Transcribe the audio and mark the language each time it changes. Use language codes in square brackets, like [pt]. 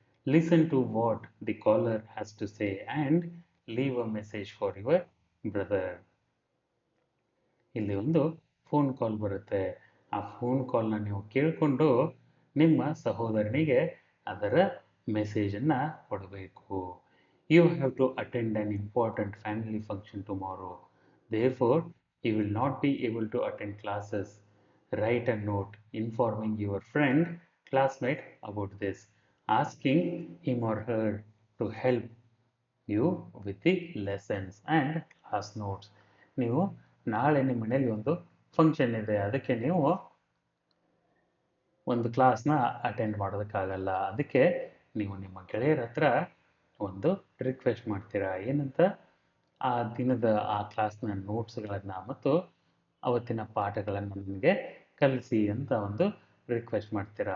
[en] Listen to what the caller has to say and leave a message for your brother. [kn] ಇಲ್ಲಿ ಒಂದು phone call ಬರುತ್ತೆ. ಆ phone ಕಾಲ್ನ ನೀವು ಕೇಳಿಕೊಂಡು ನಿಮ್ಮ ಸಹೋದರನಿಗೆ ಅದರ ಮೆಸೇಜನ್ನು ಕೊಡಬೇಕು. [en] You have to attend an important family function tomorrow. Therefore, you will not be able to attend classes. Write a note informing your friend, classmate about this, asking him or her to help you with the lessons and class notes. [kn] ನೀವು ನಾಳೆ ನಿಮ್ಮ ಮನೆಯಲ್ಲಿ ಒಂದು function ಇದೆ, ಅದಕ್ಕೆ ನೀವು ಒಂದು ಕ್ಲಾಸ್ನ ಅಟೆಂಡ್ ಮಾಡೋದಕ್ಕಾಗಲ್ಲ. ಅದಕ್ಕೆ ನೀವು ನಿಮ್ಮ ಗೆಳೆಯರ ಹತ್ರ ಒಂದು ರಿಕ್ವೆಸ್ಟ್ ಮಾಡ್ತೀರಾ. ಏನಂತ? ಆ ದಿನದ ಆ ಕ್ಲಾಸ್ನ ನೋಟ್ಸ್ಗಳನ್ನು ಮತ್ತು ಅವತ್ತಿನ ಪಾಠಗಳನ್ನು ನನಗೆ ಕಲಿಸಿ ಅಂತ ಒಂದು ರಿಕ್ವೆಸ್ಟ್ ಮಾಡ್ತೀರಾ.